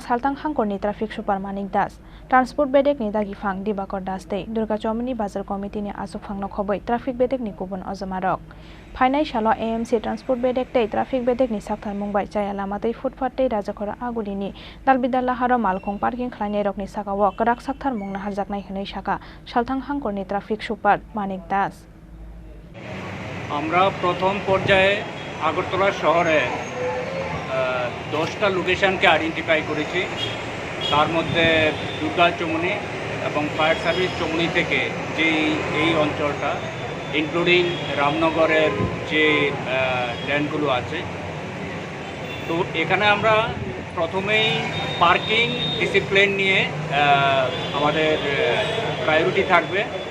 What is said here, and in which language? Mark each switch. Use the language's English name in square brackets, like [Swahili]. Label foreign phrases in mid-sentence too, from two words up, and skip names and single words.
[Kok Borok] salthang hangkoni [English] traffic super [Kok Borok] Manik Das Transport bedek ni dagi phang Dibakor Das tei Durga Chomni Bazar Committee ni asuk phang no khoboi traffic bedek ni kubun ojamarok phainai salo AMC Transport bedek tei traffic bedek ni sakthar mungbai chaya lama tei footpath tei Rajakhora agulini dalbidala haro malkhung parking khlainai rok ni sakao karak sakthar mungna harjaknai hwnei saka salthang hangkorni [English] traffic super [Kok Borok] Manik Das [Bangla] আমরা প্রথম পর্যায়ে আগরতলা শহরে 10টা লোকেশনকে আইডেন্টিফাই করেছি তার মধ্যে দুর্গা চমুনি এবং ফায়ার সার্ভিস চমুনি থেকে যে এই অঞ্চলটা ইনক্লুডিং রামনগরের যে ল্যান্ডগুলো আছে তো এখানে আমরা প্রথমেই [English] parking discipline [Bangla] নিয়ে আমাদের প্রায়োরিটি থাকবে